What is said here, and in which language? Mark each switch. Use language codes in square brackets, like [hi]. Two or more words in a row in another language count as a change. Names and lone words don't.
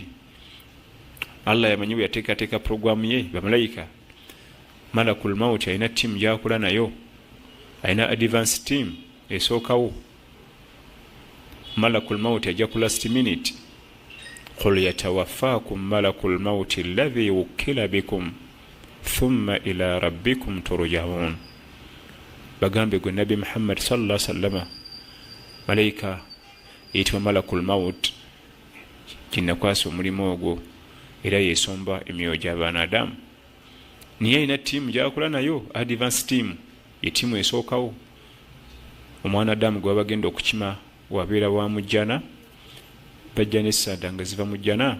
[lg] Allah yamanyi bwe yateekateeka programu ye bamalayika. [ar] ملك الموت [lg] alina ttiimu gyakola nayo, alina [en] advance team [lg] esookawo. [ar] ملك الموت [lg] ajja ku [en] last minute. [ar] قل يتوفاكم ملك الموت الذي وكل بكم ثم إلى ربكم ترجعون. [lg] bagambe gwe nabi Muhammad [ar] صلى الله عليه وسلم, [lg] malayika eyitibwa [ar] ملك الموت [lg] kinnakwasa omulimu ogwo era yesomba emyoyo gy'abaana Adamu. niye alina ttiimu gyakola nayo, [en] advance team, [lg] ye ttiimu esookawo. omwana Adamu gwe bagenda okukima wabeera wa mujjana, bajja n'essanda nga ziva mu jjana.